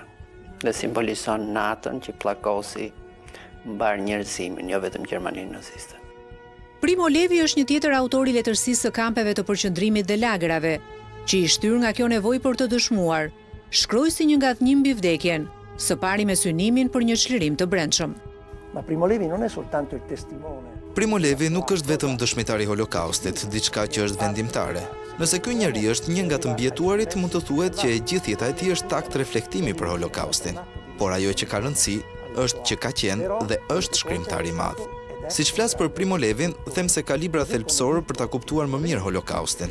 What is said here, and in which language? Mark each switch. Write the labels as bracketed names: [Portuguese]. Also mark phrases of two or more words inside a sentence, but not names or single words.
[Albanian] Dhe simbolizon natën që pllakosi mbar njerëzimin, jo vetëm Gjermaninë naziste. Primo Levi është një tjetër autor i letërsisë së kampeve të përqendrimit dhe lagrave, që i shtyr nga kjo nevojë për të dëshmuar, shkroi si një ngathnjim mbi vdekjen, së pari me synimin për një çlirim të brendshëm. [Italian] Ma Primo Levi non è soltanto il testimone. [Albanian] Primo Levi nuk është vetëm dëshmitari i Holokaustit, diçka që është vendimtare. Nëse ky njeri është një nga të mbjetuarit, mund të thuhet që e gjithë jeta e tij është akt reflektimi për Holokaustin. Por ajo që ka rëndësi është që ka qenë dhe është shkrimtar i madh. Siç flas për Primo Levin, them se ka libra thelbësor për ta kuptuar më mirë Holokaustin.